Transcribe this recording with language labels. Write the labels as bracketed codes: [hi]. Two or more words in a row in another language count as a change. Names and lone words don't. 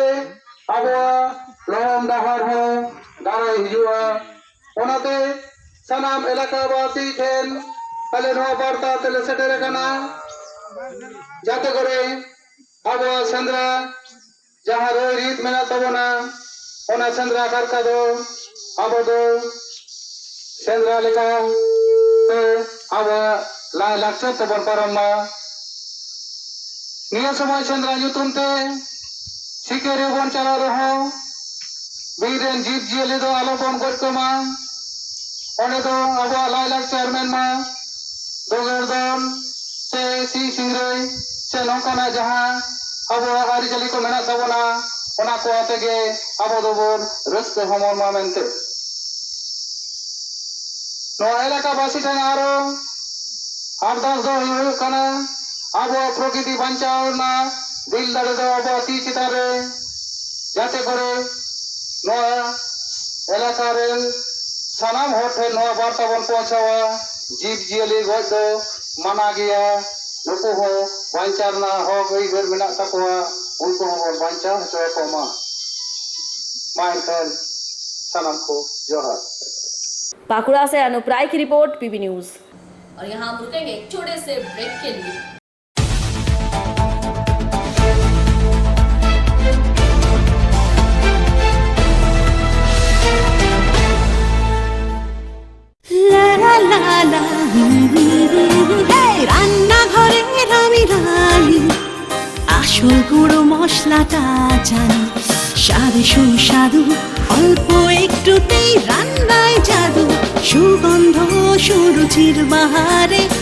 [sat] अब लहम डाहार हो दारे हिजुआ ओनाते सनाम एलाकावासी ठेन तले नवा बार्ता तले सेटेरे कना जाते करे अब सेंद्रा जहां रोई रीत मेना तबना ओना सेंद्रा करका दो अब दो सेंद्रा लेका तो अब ला लाक्चर तबन परम्मा निया समय सेंद्रा युतुम ते सिकेरे बन चला रहो बीरेन जीव जियले दो आलो बन गज कमा ओने दो अब ला लाक्चर मेन मा दोगरदन से सी सिंगरे से नौकाना जहां अब आरिचाली को मेना तबना ओना को आतेगे अब दोबन रस्ते हमर मा मेनते नो एलाका बासी ठन आरो आरदास दो हुई कना अब प्रकृति बंचाव ना दिल दाड़े दो अब ती चितारे जाते करे नो एलाका रेन सानाम होठे नो वार्ता बन पहुंचावा जीव जियली गज दो माना गया नुकु हो बंचार ना हो गई घर मेना तकवा उनको हो बंचा हचो को मा इनखान सनम को जोहार। [hi] पाकुड़ा से अनुप राय की रिपोर्ट, पीबी न्यूज। और यहाँ हम रुकेंगे एक छोटे से ब्रेक के लिए। [bn] রান্নাঘরের আমি রানী আসল গুঁড়ো মশলাটা জানি স্বাদে সুস্বাদু অল্প একটুতেই রান্নায় জাদু সুগন্ধ সুরুচির বাহারে